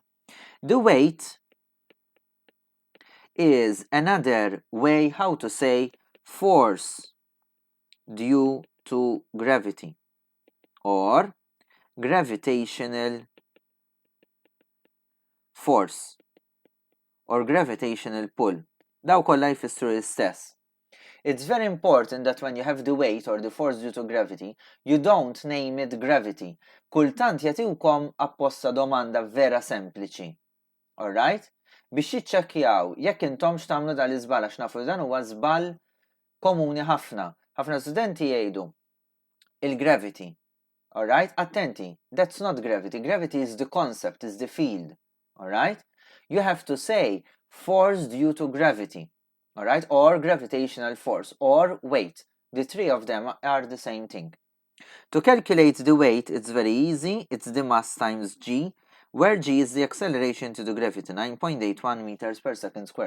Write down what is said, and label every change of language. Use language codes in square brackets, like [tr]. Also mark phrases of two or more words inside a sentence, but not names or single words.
[en] The weight is another way how to say force due to gravity or gravitational force or gravitational pull. [mt] Daw kollha jfissru l-istess. [en] It's very important that when you have the weight or the force due to gravity, you don't name it gravity. [mt] Kultant jagħtiwkom apposta domanda vera sempliċi. [en] Alright? [mt] Biex jiċċekkjaw jekk intom x'tagħmlu dal-iżbal għax nafu dan huwa żball komuni ħafna. Ħafna studenti jgħidu il-gravity. [en] Alright? Attenti, that's not gravity. Gravity is the concept, is the field. Alright? You have to say force due to gravity. Alright? Or gravitational force or weight. The three of them are the same thing. To calculate the weight, it's very easy. It's the mass times g, where g is the acceleration to the gravity, 9.81 meters per second squared.